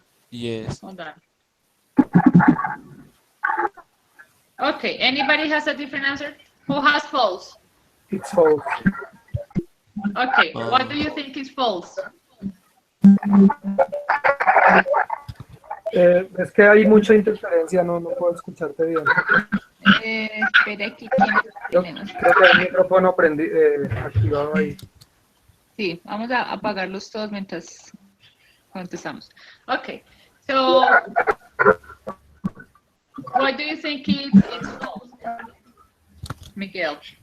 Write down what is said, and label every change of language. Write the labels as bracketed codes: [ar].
[en] Yes. Hold on. Okay, anybody has a different answer? Who has false? It's false. Okay, what do you think is false? [es] Es que hay mucha interferencia, no puedo escucharte bien. Espera aquí, Creo que hay el micrófono activado ahí. Sí, vamos a apagarlos todos mientras contestamos. Okay, [en] So, why do you think it's false, Miguel?